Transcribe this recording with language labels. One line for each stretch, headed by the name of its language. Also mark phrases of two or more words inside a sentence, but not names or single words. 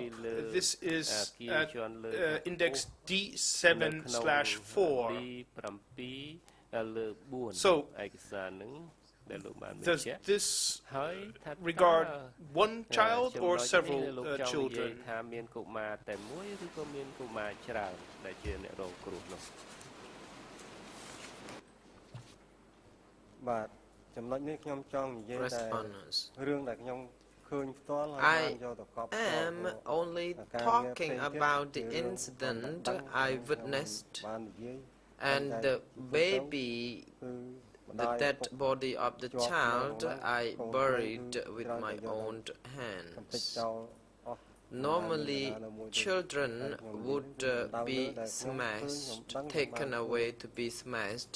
English: This is at index D7/4. So, does this regard one child or several children?
Khmer: បាទចំណុចនេះខ្ញុំចង់និយាយតែ
English: Responders.
Khmer: រឿងដែលខ្ញុំឃើញផ្ទាល់ហើយបានយកទៅកប់
English: I am only talking about the incident I witnessed
Khmer: បាននិយាយ
English: and the baby, the dead body of the child I buried with my own hands. Normally, children would be smashed, taken away to be smashed.